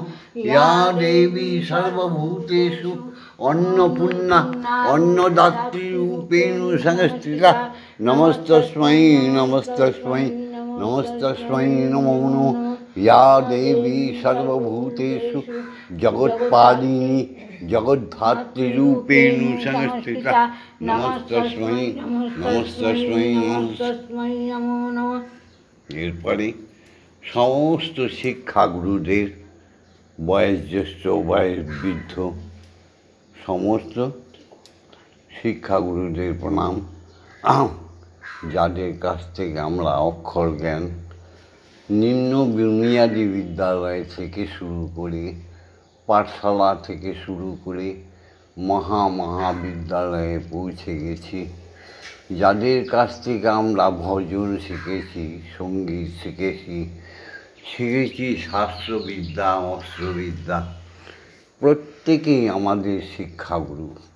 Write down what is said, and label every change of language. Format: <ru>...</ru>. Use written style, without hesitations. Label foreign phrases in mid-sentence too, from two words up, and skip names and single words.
<sa>या देवी सर्वभूतेषु अन्नपूर्णा अन्नदात्रीरूपेण संस्थिता नमस्तस्मै नमस्तस्मै नमस्तस्मै नमो नमः। या देवी सर्वभूतेषु जगत्पालिनी जगद्धात्रीरूपेण संस्थिता नमस्तस्मै नमस्तस्मै नमस्तस्मै नमो नमः।</sa> <bn>এরপরে সমস্ত শিক্ষাগুরুদের, বয়স জ্যেষ্ঠ বয়স বৃদ্ধ সমস্ত শিক্ষাগুরুদের প্রণাম, যাদের কাছ থেকে আমরা অক্ষর জ্ঞান নিম্ন বুনিয়াদী বিদ্যালয় থেকে শুরু করে, পাঠশালা থেকে শুরু করে মহাবিদ্যালয়ে পৌঁছে গেছি, যাদের কাছ থেকে আমরা ভজন শিখেছি, সঙ্গীত শিখেছি, শাস্ত্রবিদ্যা, অস্ত্রবিদ্যা, প্রত্যেকেই আমাদের শিক্ষাগুরু।</bn>